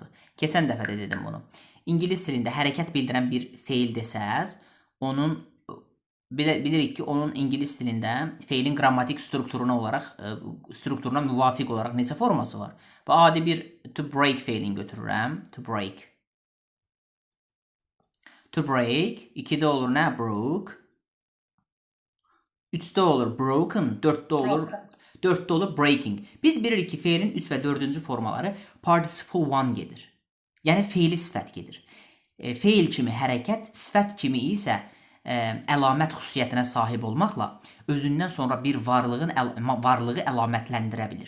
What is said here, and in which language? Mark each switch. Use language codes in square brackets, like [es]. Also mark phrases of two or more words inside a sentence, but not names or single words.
[az] Keçən dəfə də dedim bunu. İngilis dilində hərəkət bildirən bir feil desəz, onun bilirik ki, onun ingilis dilində feilin qrammatik strukturuna müvafiq olaraq neçə forması var? Və adi bir [en] to break [az] feilini götürürəm. [en] To break. To break. [az] 2'de olur nə? Broke. 3'de olur broken. 4'de olur breaking. Biz bilirik ki, feilin 3 və 4-cü formaları [en] participle one [az] gedir. Yəni feili sifət gedir. Feil kimi hərəkət, sifət kimi isə əlamət xüsusiyyətinə sahib olmaqla özündən sonra bir varlığı əlamətləndirə bilir.